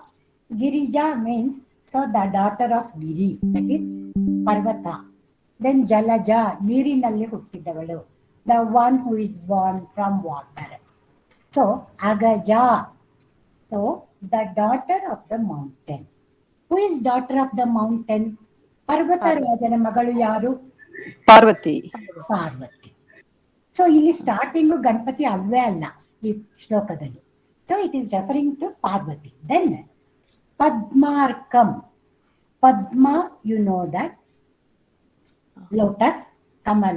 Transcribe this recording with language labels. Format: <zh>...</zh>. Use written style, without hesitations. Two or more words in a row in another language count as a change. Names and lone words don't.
<en>Girija means so the daughter of Giri, that is Parvata.</en> <kn>Then Jalaja, ನೀರಿನಲ್ಲಿ ಹುಟ್ಟಿದವಳು,</kn> <en>the one who is born from water. So Agaja, so the daughter of the mountain. Who is daughter of the mountain?</en> <kn>ಪರ್ವತ ರಾಜನ ಮಗಳು ಯಾರು? Parvati. ಸೊ ಇಲ್ಲಿ ಸ್ಟಾರ್ಟಿಂಗು ಗಣಪತಿ ಅಲ್ವೇ ಅಲ್ಲ ಈ ಶ್ಲೋಕದಲ್ಲಿ.</kn> <en>So it is referring to Parvati. ದೆನ್ ಪದ್ಮಾರ್ಕಂ, ಪದ್ಮ you know that, ಲೋಟಸ್, ಕಮಲ.</en>